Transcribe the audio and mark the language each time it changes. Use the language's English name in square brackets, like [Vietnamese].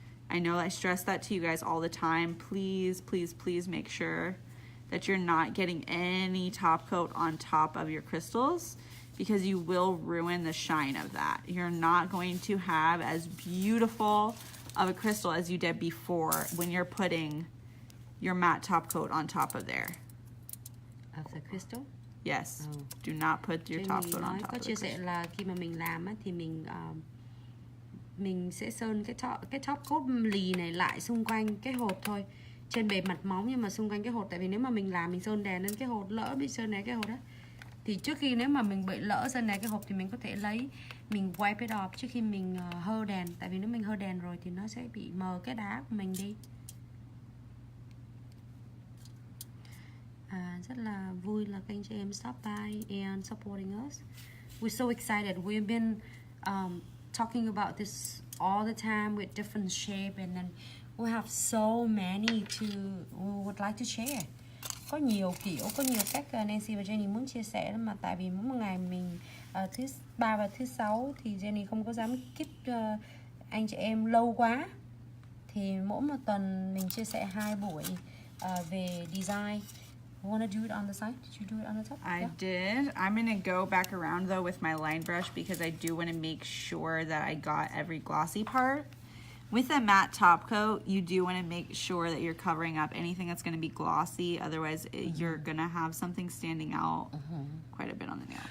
[English] I know I stress that to you guys all the time. Please, please, please make sure that you're not getting any top coat on top of your crystals because you will ruin the shine of that. You're not going to have as beautiful of a crystal as you did before when you're putting your matte top coat on top of there. Of the crystal? Yes. Oh. Do not put your top coat on top of the crystal. [Vietnamese] Có chia sẻ là khi mà mình làm á, thì mình sẽ sơn cái top coat lì này lại xung quanh cái hột thôi, trên bề mặt móng nhưng mà xung quanh cái hột. Tại vì nếu mà mình làm mình sơn đèn lên cái hột, lỡ bị sơn đèn cái hột á, thì trước khi nếu mà mình bị lỡ sơn đèn cái hộp thì mình có thể lấy, mình [English] wipe it off [Vietnamese] trước khi mình hơ đèn. Tại vì nếu mình hơ đèn rồi thì nó sẽ bị mờ cái đá của mình đi. Rất là vui là các anh chị em [English] stop by and supporting us. We're so excited. We've been talking about this all the time with different shape, and then we have so many we would like to share. [Vietnamese] Có nhiều kiểu, có nhiều cách Nancy và Jenny muốn chia sẻ mà tại vì mỗi một ngày mình thứ 3 và thứ 6 thì Jenny không có dám keep anh chị em lâu quá, thì mỗi một tuần mình chia sẻ 2 buổi về design. [English] You want to do it on the side? Did you do it on the top? I did. I'm going to go back around though with my line brush because I do want to make sure that I got every glossy part. With a matte top coat, you do want to make sure that you're covering up anything that's going to be glossy. Otherwise, you're going to have something standing out quite a bit on the nail.